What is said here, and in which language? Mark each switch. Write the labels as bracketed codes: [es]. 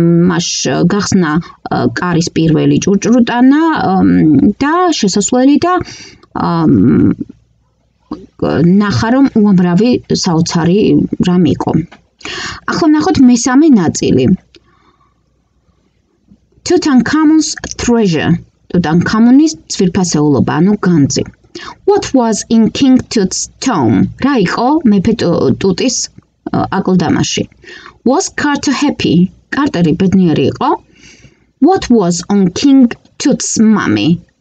[ka] მას გახსნა კარის პირველი ჭურჭრუტანა და შესასვლელი და ნახა რომ უამრავი საოცარი რამ იყო. ახლა ვნახოთ მესამე ნაწილი. [en] Tutankhamun's treasure. [ka] ტუტანქამუნის ძვირფასეულობა, ანუ განძი. [en] What was in King Tut's tomb? [ka] რა იყო მეფე ტუტის აკლდამაში? [en] Was Carter happy? [ka] კარტერი ბედნიერი იყო? [en] What was on King Tut's mummy?